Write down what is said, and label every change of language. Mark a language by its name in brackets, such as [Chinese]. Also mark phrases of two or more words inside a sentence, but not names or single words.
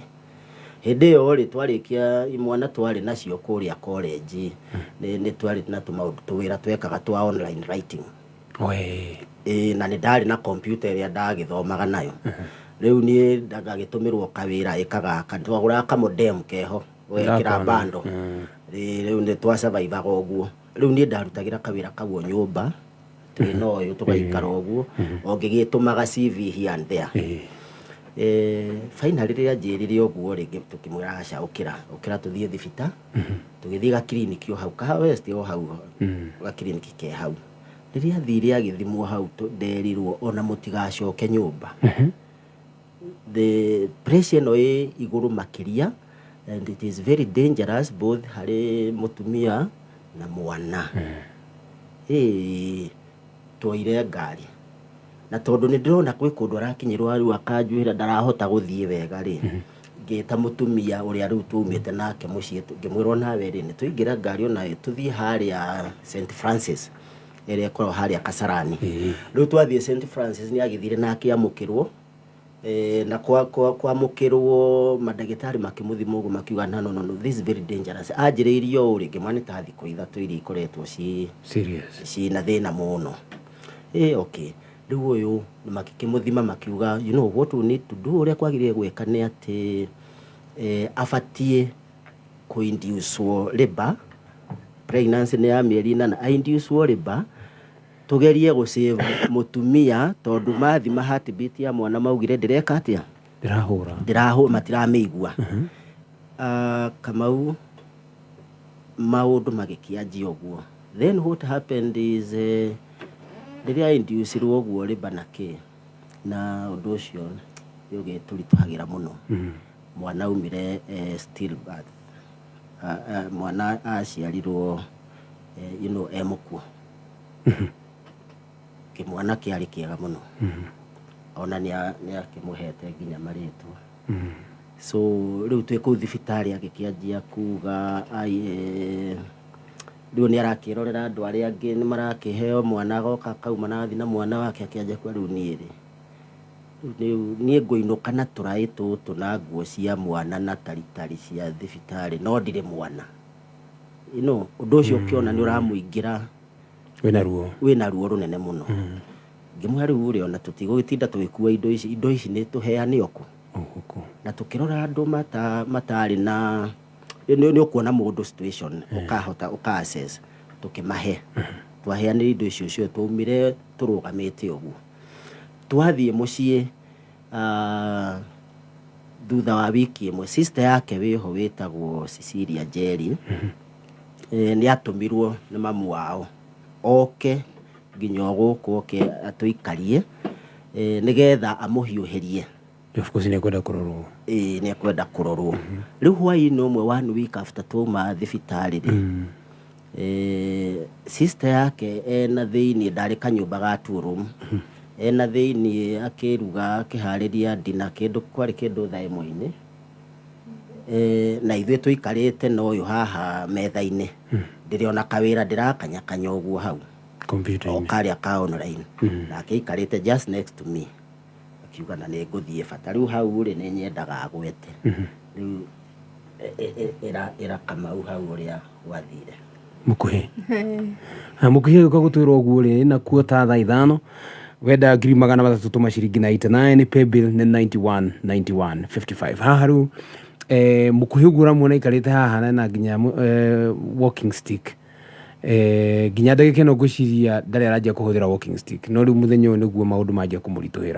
[Kikuyu] Hindi yo ri twarikia imwana twari nacio kuria college ni twari na tumaundu tuwira twekaga twa [English] online writing [Kikuyu] na ni ndari na computer ya ndagithomaga nayo. Riu ni ndagagitumirwo kawira ikaga twagura ka modem keho wekira bando riu ni twa survive oguo. Riu ni ndarutagira kawira kaguo nyumba no yo tugaikara oguo ongigitumaga [English] CV here and there. [Kikuyu] Finally ria njirire oguo ringi tukimwira aca ukira tuthie thibita tugithie ga clinic yo hau ka west yo hau ga clinic ke hau riria thire agithimwo hau nderirwo ona mutigacoke nyumba. [English] The pressure [Kikuyu] no iguru makiria [English] and it is very dangerous both [Kikuyu] hari mutumia na mwana. Toire ngari na tondu ni ndirona kwi kundu arakinyirwo riu akanjuira ndarahota guthie wega ri ngita mutumia uria riu tumite nake mucii ngimwirwo nawe ri ni tuingira ngari ona tuthie haria St Francis ĩrĩa ĩkoragwo harĩa Kasarani. Rĩu twathiĩ St Francis nĩ agĩthire na akĩamũkĩrwo na kwamũkĩrwo mandagĩtarĩ makĩmũthima ũguo makiuga no [English] this is very dangerous. [Kikuyu] Anjĩrĩirie o rĩngĩ mwana ta thikũ 3 iria ikoretwo na thĩna mũno. Okay. Rĩu ũyũ makĩmũthima makiuga [English] you know what we need to do, [Kikuyu] ũrĩa kwagĩrĩire gwĩka nĩ atĩ abatiĩ [English] kũ-induce labor, pregnancy [Kikuyu] nĩ ya mĩeri 8, [English] induce labor, [Kikuyu] tugerie gũsave mutumia tondũ mathima heartbeat ya mwana maugire ndĩreka atĩa, ndĩrahũra matiramĩigua. Kamau maũndũ magĩkĩanjia ũguo. [English] Then what happened is [Kikuyu] rĩrĩa inducirwo ũguo labor na ũndũ ũcio ũgĩtũritũhagĩra mũno. Mwana umire stillbirth, mwana aciarirwo [English] you know [Kikuyu] emũkuo. Kĩmwana kĩarĩ kĩega mũno, ona nĩ akĩmũhete nginya marĩtwa. So rĩu twĩ kũu thibitarĩ agĩkĩanjia kuga rĩu nĩ arakĩrorera andũ arĩa angĩ nĩ marakĩheo mwana, agoka kauma na na mwana wake akĩanjia kwa rĩu niĩ ngũinũka na tũraĩ tũtũ na nguo cia mwana na taritari cia thibitarĩ no ndirĩ mwana. [English] You know [Kikuyu] ũndũ ũcio ũkĩona nĩ ũramũingĩra wĩna ruo rũnene mũno. Ngĩmũhe rĩu ũrĩa ona tũtigũgĩtinda tũgĩkua indo ici nĩ tũheane oku na tũkĩrora andũ matarĩ na nĩ ũkuona mũndũ situation ũkahota access tũkĩmahe twaheanĩre indo icio cio twaumire tũrũgamĩte ũguo. Twathiĩ mũciĩ thutha wa wiki ĩmwe sister yake wĩho wĩtagwo Cecilia Jerry nĩ atũmirwo nĩ mamu wao oke nginya gũkũ oke atũikarie nĩgetha amũhiũhĩrie. [English] Of course [Kikuyu] nĩ kwenda kũrorwo. Nĩ kwenda kũrorwo. Rĩu hwaĩ-inĩ ũmwe [English] 1 week after [Kikuyu] twauma thibitarĩ sister yake ena thĩinĩ ndarĩ kanyũmba ga 2 room, ena thĩinĩ akĩruga akĩharĩria ndina kĩndũ kwarĩ kĩndũ thaa 1-inĩ na ithuĩ tũikarĩte na ũyũ haha metha-inĩ. Ndĩrĩ ona kawĩra ndĩrakanyakanya ũguo hau computer-inĩ karĩa ka online na akĩikarĩte [English] just next to me [Kikuyu] akiuga na nĩ ngũthiĩ bata. Rĩu hau rĩ nĩ nyendaga agwete. Rĩu ĩra Kamau hau ũrĩa wathire mũkuhĩ gũka gũtwĩrwo ũguo rĩ na kuo ta thaa 5 wenda 300 tũma ciringi 99 pay bill nĩ 91.55 haha rĩu mũkuhĩ ũguo ũramwona ikarĩte haha na nginya [English] walking stick [Kikuyu] nginya ndagĩka ĩno ngwĩciria ndarĩ aranjia kũhũthĩra [English] walking stick [Kikuyu] no rĩu mũthenya ũyũ nĩguo maũndũ manjia kũmũritũhĩra.